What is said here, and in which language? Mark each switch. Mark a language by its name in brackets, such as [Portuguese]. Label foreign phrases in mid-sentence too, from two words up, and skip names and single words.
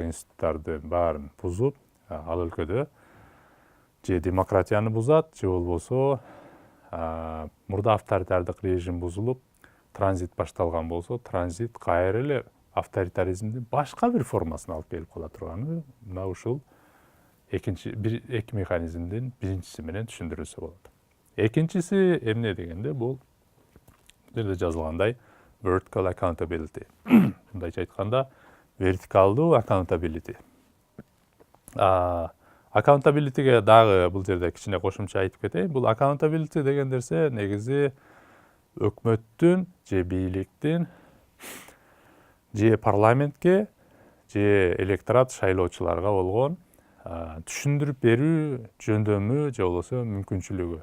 [Kyrgyz] институттарды баарын бузуп, ал өлкөдө же демократияны бузат, же болбосо мурда авторитардык режим бузулуп, транзит башталган болсо, транзит кайра эле авторитаризмдин башка бир формасына алып келип кала турганы мына ушул эки механизмдин биринчиси менен түшүндүрүлсө болот. Экинчиси эмне дегенде, бул жерде жазылгандай [English] vertical accountability. [Kyrgyz] Мындайча айтканда, вертикалдуу accountability. Accountabilityге дагы бул жерде кичине кошумча айтып кетейин. Бул accountability деген нерсе негизи өкмөттүн же бийликтин же парламентке же электорат шайлоочуларга болгон түшүндүрүп берүү жөндөмү же болбосо мүмкүнчүлүгү.